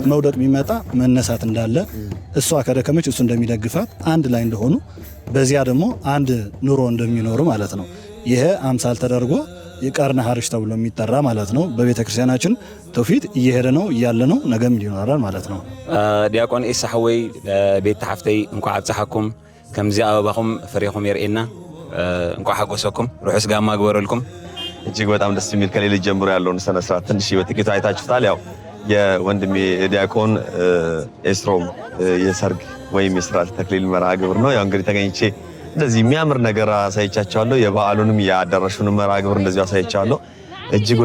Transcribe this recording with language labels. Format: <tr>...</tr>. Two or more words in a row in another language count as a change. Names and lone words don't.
<am>መውደቅ ቢመጣ መነሳት እንዳለ፣ እሷ ከደከመች እሱ እንደሚደግፋት አንድ ላይ እንደሆኑ፣ በዚያ ደግሞ አንድ ኑሮ እንደሚኖሩ ማለት ነው። ይሄ አምሳል ተደርጎ የቀርነ ሀርሽ ተብሎ የሚጠራ ማለት ነው። በቤተ ክርስቲያናችን ትውፊት እየሄደ ነው እያለ ነው፣ ነገም ይኖራል ማለት ነው።</am> <ti>ዲያቆን ኢሳሕ ወይ ቤት ተሓፍተይ እንኳዕ ኣብፅሓኩም ከምዚ ኣበባኹም ፍሬኹም የርኤና እንኳዕ ሓጎሰኩም ርሑስ ጋማ ግበረልኩም።</ti> <am>እጅግ በጣም ደስ የሚል ከሌሊት ጀምሮ ያለውን ስነ ስርዓት ትንሽ በጥቂቱ አይታችሁታል። ያው የወንድሜ ዲያቆን ኤስሮም የሰርግ ወይም የስርዓተ ተክሊል መርሃ ግብር ነው። ያው እንግዲህ ተገኝቼ እንደዚህ የሚያምር ነገር አሳይቻቸዋለሁ። የበዓሉንም የአዳራሹንም መርሃ ግብር እንደዚሁ አሳይቻለሁ። እጅግ</am>